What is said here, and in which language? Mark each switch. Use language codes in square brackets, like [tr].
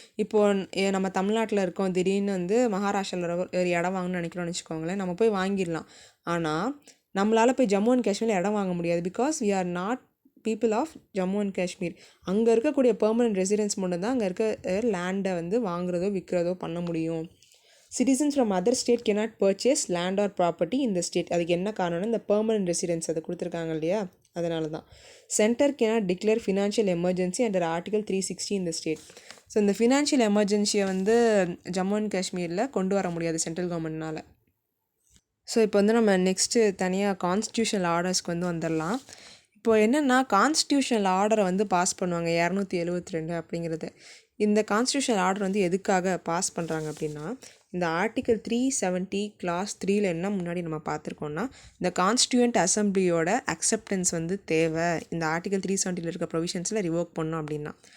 [ta] இப்போது நம்ம தமிழ்நாட்டில் இருக்கோம், திடீர்னு வந்து மகாராஷ்டிராவில் ஒரு இடம் வாங்கணும்னு நினைக்கிறோம்னு வச்சுக்கோங்களேன், நம்ம போய் வாங்கிடலாம். ஆனால் நம்மளால் போய் ஜம்மு அண்ட் காஷ்மீரில் இடம் வாங்க முடியாது. [en] Because we are not people of Jammu and Kashmir. [ta] அங்கே இருக்கக்கூடிய பெர்மனன்ட் ரெசிடென்ஸ் மட்டும் தான் அங்கே இருக்க லேண்டை வந்து வாங்குறதோ விற்கிறதோ பண்ண முடியும். [en] Citizens from other state cannot purchase land or property in the state. அதுக்கு என்ன காரணம்னா இந்த பெர்மனன்ட் ரெசிடென்ஸ் அதை கொடுத்துருக்காங்க இல்லையா, அதனால தான். Centre cannot declare financial emergency under article 360 in the state. [ta] So இந்த ஃபினான்ஷியல் எமர்ஜென்சியை வந்து ஜம்மு அண்ட் காஷ்மீரில் கொண்டு வர முடியாது சென்ட்ரல் கவர்மெண்ட்னால். ஸோ இப்போ வந்து நம்ம நெக்ஸ்ட்டு தனியாக கான்ஸ்டியூஷனல் ஆர்டர்ஸ்க்கு வந்து வந்துடலாம். இப்போது என்னென்னா கான்ஸ்டியூஷனல் ஆர்டரை வந்து பாஸ் பண்ணுவாங்க 272 அப்படிங்கிறது. இந்த கான்ஸ்டியூஷன் ஆர்டர் வந்து எதுக்காக பாஸ் பண்ணுறாங்க அப்படின்னா, இந்த ஆர்டிகல் 370 கிளாஸ் 3ல் என்ன முன்னாடி நம்ம பார்த்துருக்கோம்னா, இந்த கான்ஸ்டியூண்ட் அசம்பிளியோட அக்செப்டன்ஸ் வந்து தேவை, இந்த ஆர்டிகல் 370 இருக்க ப்ரொவிஷன்ஸில் ரிவோக் பண்ணோம் அப்படின்னா.